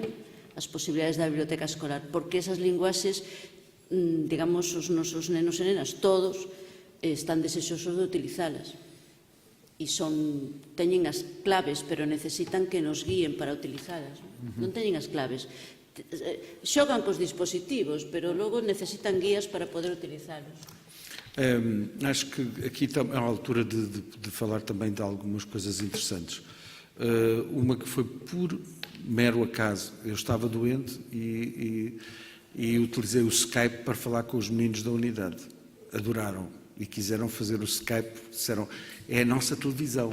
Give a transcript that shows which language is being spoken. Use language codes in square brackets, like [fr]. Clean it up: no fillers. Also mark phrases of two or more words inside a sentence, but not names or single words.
[gl] As posibilidades da biblioteca escolar, porque esas linguaxes, digamos, os nosos nenos e nenas, todos, están desexosos de utilizalas. E teñen as claves, pero necesitan que nos guíen para utilizalas. Non teñen as claves. Xogan cos dispositivos, pero logo necesitan guías para poder utilizalos. [pt] Acho que aqui é a altura de falar também de algumas coisas interessantes. Uma que foi por mero acaso. Eu estava doente e utilizei o Skype para falar com os meninos da unidade. Adoraram e quiseram fazer o Skype, disseram, é a nossa televisão.